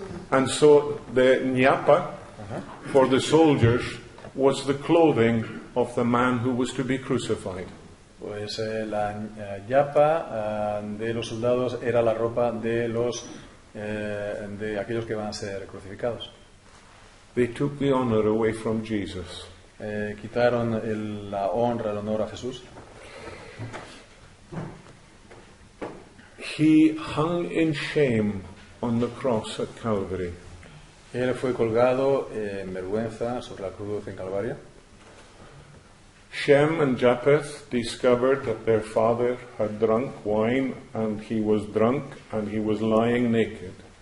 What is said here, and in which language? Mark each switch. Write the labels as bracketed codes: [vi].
[en] And so the ñapa for the soldiers was the clothing of the man who was to be crucified. [es] Pues la yapa de los soldados era la ropa de de aquellos que van a ser crucificados. [en] They took the honor away from Jesus. [es] Quitaron la honra, el honor a Jesús. [en] He hung in shame on the cross at Calvary. [es] Él fue colgado en vergüenza sobre la cruz en Calvario. [en] Shem and Japheth discovered that their father had drunk wine and he was drunk and he was lying naked.